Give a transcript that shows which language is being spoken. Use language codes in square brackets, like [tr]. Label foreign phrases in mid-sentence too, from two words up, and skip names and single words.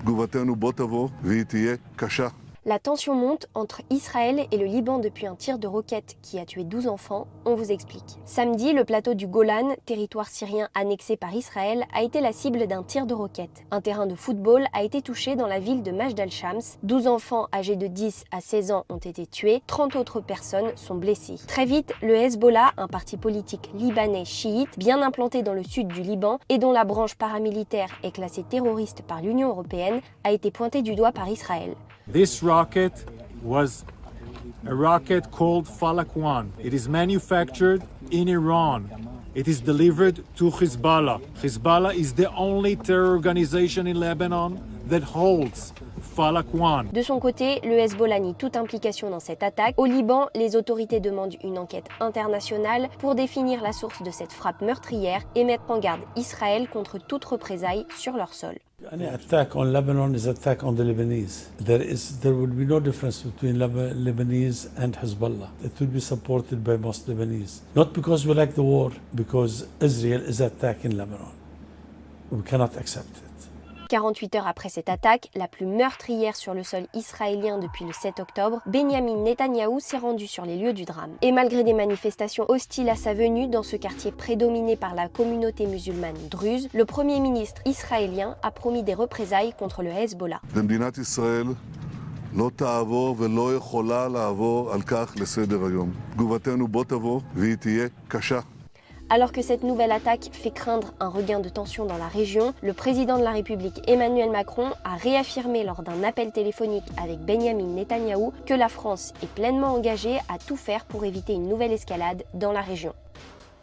[he] תגובתנו בוא תבוא והיא תהיה קשה. [fr] La tension monte entre Israël et le Liban depuis un tir de roquette qui a tué 12 enfants, on vous explique. Samedi, le plateau du Golan, territoire syrien annexé par Israël, a été la cible d'un tir de roquette. Un terrain de football a été touché dans la ville de Majd al-Shams. 12 enfants âgés de 10 à 16 ans ont été tués, 30 autres personnes sont blessées. Très vite, le Hezbollah, un parti politique libanais chiite, bien implanté dans le sud du Liban et dont la branche paramilitaire est classée terroriste par l'Union européenne, a été pointé du doigt par Israël. [en] This rocket was a rocket called Falak 1. It is manufactured in Iran. It is delivered to Hezbollah. Hezbollah is the only terror organization in Lebanon that holds Falak 1. [fr] De son côté, le Hezbollah nie toute implication dans cette attaque. Au Liban, les autorités demandent une enquête internationale pour définir la source de cette frappe meurtrière et mettre en garde Israël contre toute représailles sur leur sol. [en] Any attack on Lebanon is attack on the Lebanese. There will be no difference between Lebanese and Hezbollah. It will be supported by most Lebanese. Not because we like the war, because Israel is attacking Lebanon. We cannot accept it. [fr] 48 heures après cette attaque, la plus meurtrière sur le sol israélien depuis le 7 octobre, Benyamin Netanyahou s'est rendu sur les lieux du drame. Et malgré des manifestations hostiles à sa venue dans ce quartier prédominé par la communauté musulmane druze, le Premier ministre israélien a promis des représailles contre le Hezbollah. [he] במדינת ישראל לא תעבור ולא יכולה לעבור על כך לסדר היום. תגובתנו בוא תבוא והיא תהיה קשה. [fr] Alors que cette nouvelle attaque fait craindre un regain de tension dans la région, le président de la République Emmanuel Macron a réaffirmé lors d'un appel téléphonique avec Benyamin Netanyahou que la France est pleinement engagée à tout faire pour éviter une nouvelle escalade dans la région.